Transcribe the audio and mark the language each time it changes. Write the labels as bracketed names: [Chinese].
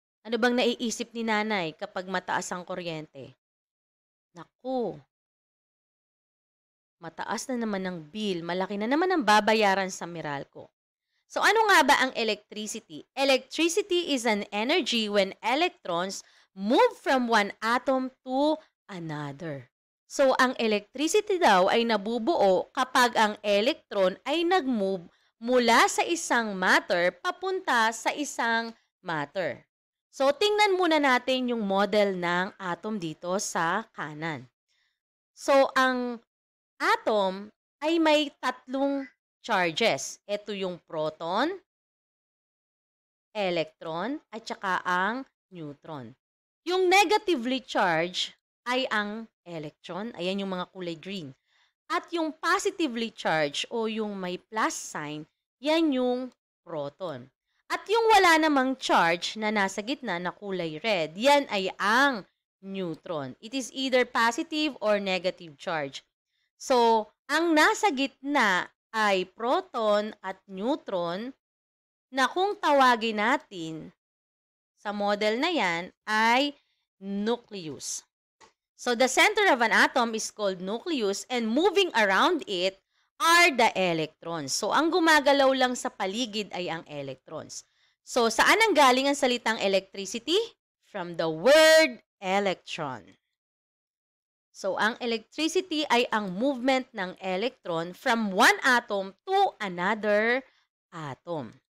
[Filipino] Ano bang naiisip ni nanay kapag mataas ang kuryente? Naku, mataas na naman ang bill, malaki na naman ang babayaran sa Meralco. So ano nga ba ang electricity? [English] Electricity is an energy when electrons move from one atom to another. [Filipino] So ang electricity daw ay nabubuo kapag ang electron ay nag-move mula sa isang matter papunta sa isang matter. So tingnan muna natin yung model ng atom dito sa kanan. So ang atom ay may tatlong charges. Ito yung proton, electron, at saka ang neutron. Yung negatively charged ay ang electron. Ayan yung mga kulay green. At yung positively charged o yung may plus sign, yan yung proton. At yung wala namang charge na nasa gitna na kulay red, yan ay ang neutron. [English] It is either positive or negative charge. [Filipino] So, ang nasa gitna ay proton at neutron na kung tawagin natin sa model na yan ay nucleus. [English] So, the center of an atom is called nucleus and moving around it are the electrons. [Filipino] So, ang gumagalaw lang sa paligid ay ang electrons. So, saan ang galing ang salitang electricity? [English] From the word electron. [Filipino] So, ang electricity ay ang [English] movement ng electron from one atom to another atom.